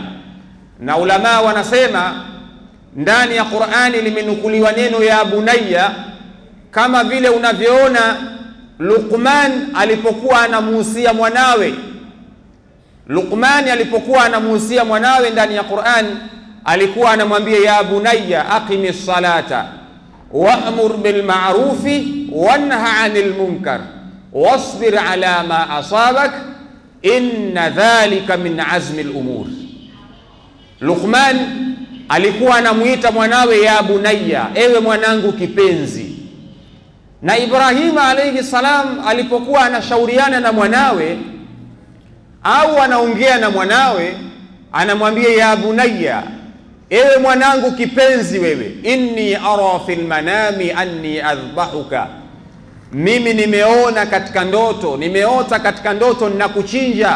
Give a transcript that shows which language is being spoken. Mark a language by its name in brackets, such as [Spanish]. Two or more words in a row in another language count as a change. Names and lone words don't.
[Swahili] Na ulama wanasema ndani ya Qur'ani limenukuliwa neno [Arabic] يا بني, [Swahili] kama vile unavyoona Luqman alipokuwa anamuhusia mwanawe. Luqman alipokuwa anamuhusia mwanawe ndani ya Qur'an, alikuwa anamwambia [Arabic] يا بني أقم الصلاة وأمر بالمعروف وانه عن المنكر واصبر على ما أصابك إن ذلك من عزم الأمور. [Swahili] Luqman alikuwa anamuita mwanawe [Arabic] يا بني, [Swahili] ewe mwanangu kipenzi. Na Ibrahim [Arabic] عليه السلام [Swahili] alipokuwa anashauriana na mwanawe au anaongea na mwanawe, anamwambia [Arabic] يا بني, [Swahili] ewe mwanangu kipenzi wewe, [Arabic] إني أرى في المنام أني أذبحك, [Swahili] mimi nimeona katika ndoto, nimeota katika ndoto ninakuchinja.